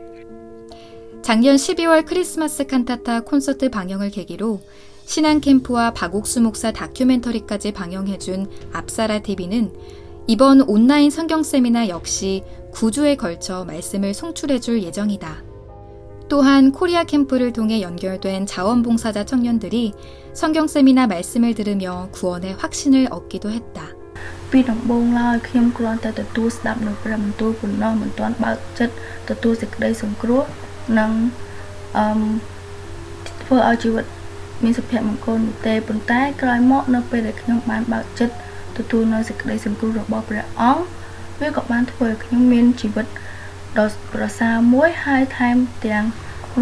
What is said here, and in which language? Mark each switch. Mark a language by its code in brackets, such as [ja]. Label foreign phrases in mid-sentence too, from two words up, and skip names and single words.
[ko] 작년 12월 크리스마스 칸타타 콘서트 방영을 계기로 신앙 캠프와 박옥수 목사 다큐멘터리까지 방영해준 압사라 TV는 이번 온라인 성경 세미나 역시 9주에 걸쳐 말씀을 송출해줄 예정이다. 또한 코리아 캠프를 통해 연결된 자원봉사자 청년들이 성경 세미나 말씀을 들으며 구원의 확신을 얻기도 했다. [km] ពីដំបូងឡើយខ្ញុំគ្រាន់តែទទួលស្ដាប់នៅព្រះបន្ទូលប៉ុណ្ណោះមិនទាន់បើកចិត្តទទួលសេចក្តីសង្គ្រោះនិងធ្វើឲ្យជីវិតមានសុភមង្គលនោះទេប៉ុន្តែក្រោយមកនៅពេលដែលខ្ញុំ បានបើកចិត្តទទួលនៅសេចក្តីសង្គ្រោះរបស់ព្រះអង្គវាក៏បានធ្វើឲ្យខ្ញុំមានជីវិតដ៏ប្រសើរមួយហើយថែមទាំងរ